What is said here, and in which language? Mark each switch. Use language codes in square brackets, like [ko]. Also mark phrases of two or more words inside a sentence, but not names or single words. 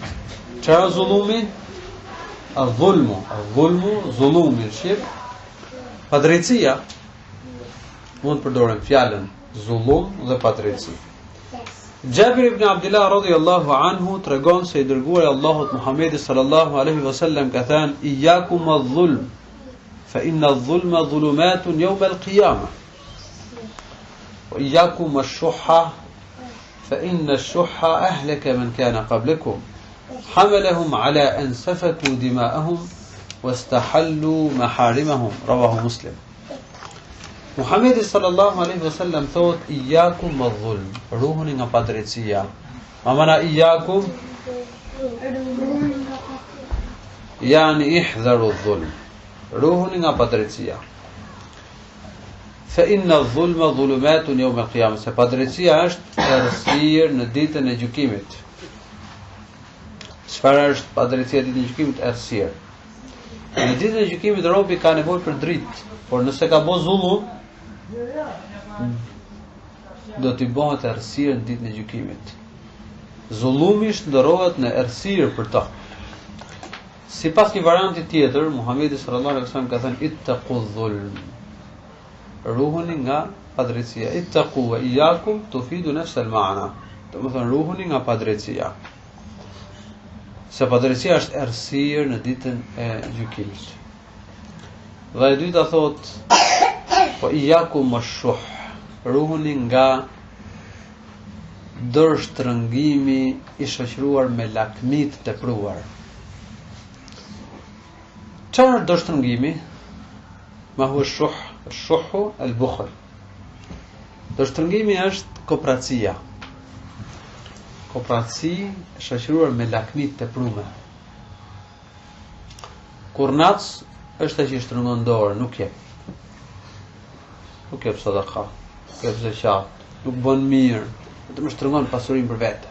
[sq] Çfarë është zullumi? Al-zulmu, zullumi, shqip. Padrejtësia, mund të përdorim fjalën zullum dhe padrejtësi. Zubejr Ibnu Auami [ar] رضي الله عنه [sq] tregon se i dërguari i Allahut Muhamedi [ar] صلى الله عليه وسلم [sq] ka thënë: [ar] "إياكم الظلم، فإن الظلم ظلمات يوم القيامة. وإياكم الشح, فإن الشح أهلك من كان قبلكم. حملهم على أن سفكوا دماءهم واستحلوا محارمهم." رواه مسلم. [sq] Muhamedi [ar] صلى الله عليه وسلم [sq] thot: [ar] "إياكم الظلم", [sq] ruhuni nga padrejtësia. [ar] ما معنى إياكم؟ يعني احذروا الظلم. [sq] Ruhuni nga padrejtësia. [ar] فإن الظلم ظلمات يوم القيامة. [sq] Se padrejtësia është errësirë në ditën e gjykimit. Çfarë është padrejtësia ditën e gjykimit? Errësirë. Në ditën e gjykimit robi ka nevojë për dritë, por nëse ka bërë zullum, do t'i bëhet errësirë në ditën e gjykimit. Zullumi shndërrohet në errësirë për ta. Sipas një varianti tjetër, Muhamedi [ar] صلى الله عليه وسلم [sq] ka thënë [ar] اتقوا الظلم. [sq] Ruhuni nga padrejtësia. [ar] اتقوا وإياكم تفيد نفس المعنى. [sq] Do të thonë ruhuni nga padrejtësia. Se padrejtësia është errësirë në ditën e gjykimit. Dhe e dyta thot po [ar] إياكم الشح. [sq] Ruhuni nga dorështrëngimi i shoqëruar me lakmi të tepruar. Çfarë është dorështrëngimi? [ar] ما هو الشح؟ الشح البخل. [sq] Dorështrëngimi është kooperacia. Kooperaci e shoqëruar me lakmi të tepruar. Kur nac është ai që shtrëngon dorë, nuk jep. Nuk jep sadaka, nuk jep zeqat, nuk bën mirë, vetëm shtrëngon pasurinë për vete.